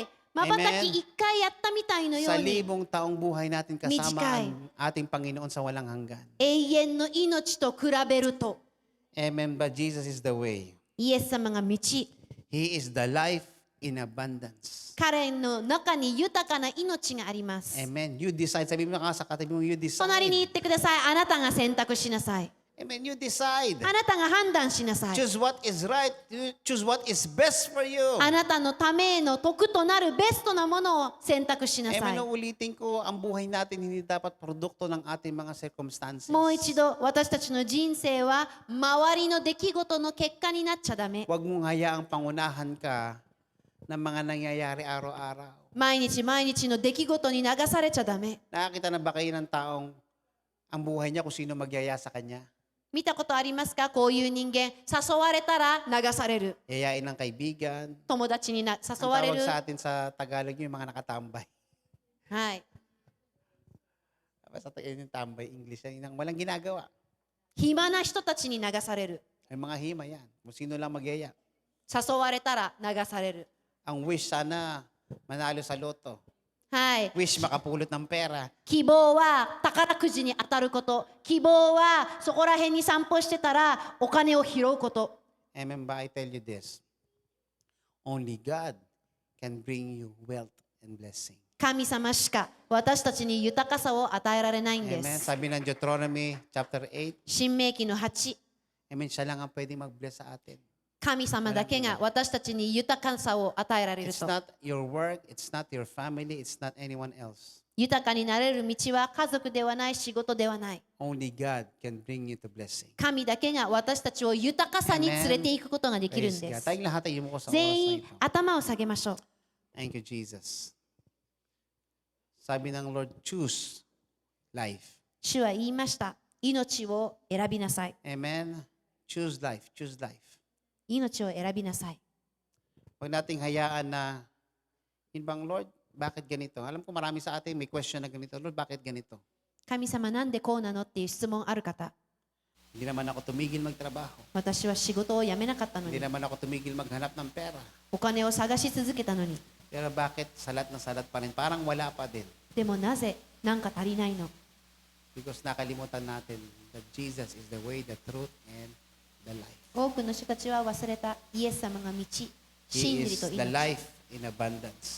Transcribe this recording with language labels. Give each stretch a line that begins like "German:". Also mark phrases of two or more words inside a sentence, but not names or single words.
Japanese: 瞬き一回やったみたいのよ
Filipino: Sa
Japanese: うに
Filipino: libong taong buhay natin kasama
Japanese: Mijikay.
Filipino: ang ating Panginoon sa walang hanggan.
Japanese: 永遠の命と比べると
English: Amen. But Jesus is the way.
Japanese: イエス様が道、
English: He is the life in abundance.
Japanese: 彼の中に豊かな命があります。
English: Amen. You decide.
Filipino: Sabi mo nga sa katabi mo,
English: you
Japanese: 隣に
English: decide.
Japanese: 言ってください。あなたが選択しなさい。
English: Amen. You decide.
Japanese: あなたが判断しなさい。
English: Choose what is right. You choose what is best for you.
Japanese: あなたのための得となるベストなものを選択しなさ
English: Amen.
Japanese: い。
Filipino: Ulitin ko, ang buhay natin hindi dapat produkto ng ating mga circumstances.
Japanese: もう一度、私たちの人生は周りの出来事の結果になっちゃダメ。
Filipino: Huwag mong hayaang pangunahan ka ng mga nangyayari araw-araw.
Japanese: 毎日毎日の出来事に流されちゃダメ。
Filipino: Nakakita na ba kayo ng taong ang buhay niya kung sino magyaya sa kanya?
Japanese: 見たことありますか？こういう人間、誘われたら流される。
Filipino: Yayain ng kaibigan.
Japanese: 友達に誘
Filipino: Ang
Japanese: われ
Filipino: tawag
Japanese: る。
Filipino: sa atin sa Tagalog yung mga nakatambay.
Japanese: はい。
Filipino: Sa yung tambay, English yan. Yung walang ginagawa.
Japanese: 暇な人たちに流される。
Filipino: May mga hima yan. Kung sino lang magyaya.
Japanese: 誘われたら流される。
Filipino: Ang wish sana manalo sa loto.
Japanese: はい。
Filipino: Wish makapulot ng pera.
Japanese: 希望は宝くじに当たること。希望はそこら辺に散歩してたらお金を拾うこと。
Filipino: Amen ba?
English: I tell you this. Only God can bring you wealth and blessing.
Japanese: 神様しか私たちに豊かさを与えられないんで
English: Amen.
Japanese: す。
Filipino: Sabi ng Deuteronomy chapter 8.
Japanese: 新明記の8。
English: Amen.
Filipino: Siya lang ang pwedeng mag-bless sa atin.
Japanese: 神様だけが私たちに豊かさを与えられる
English: It's
Japanese: と。
English: not your work. It's not your family. It's not anyone else.
Japanese: 豊かになれる道は家族ではない、仕事ではない。
English: Only God can bring you to blessing.
Japanese: 神だけが私たちを豊かさに連れていくことができるん
English: Praise
Japanese: で
English: God.
Japanese: す。
Filipino: Tayong lahat ay yumuko sa oras na
Japanese: 全員
Filipino: ito.
Japanese: 頭を下げましょう。
English: Thank you,
Filipino: Jesus. Sabi ng Lord,
English: choose life.
Japanese: 主は言いました。命を選びなさい。
English: Amen. Choose life. Choose life.
Japanese: 命を選びなさい。
Filipino: Huwag nating hayaan na, yun bang Lord, bakit ganito? Alam ko marami sa atin may question na ganito. Lord, bakit ganito?
Japanese: 神様なんでこうなのっていう質問ある方。
Filipino: Hindi naman ako tumigil magtrabaho.
Japanese: 私は仕事を辞めなかったの
Filipino: Hindi
Japanese: に。
Filipino: naman ako tumigil maghanap ng pera.
Japanese: お金を探し続けたのに。
Filipino: Pero bakit salat na salat pa rin? Parang wala pa din.
Japanese: でもなぜなんか足りないの？
English: Because
Filipino: nakalimutan natin
English: that Jesus is the way, the truth, and the life.
Japanese: 多くの人たちは忘れたイエス様が道、
English: He
Japanese: 真理
English: is
Japanese: と
English: the
Japanese: 命。
English: life in abundance.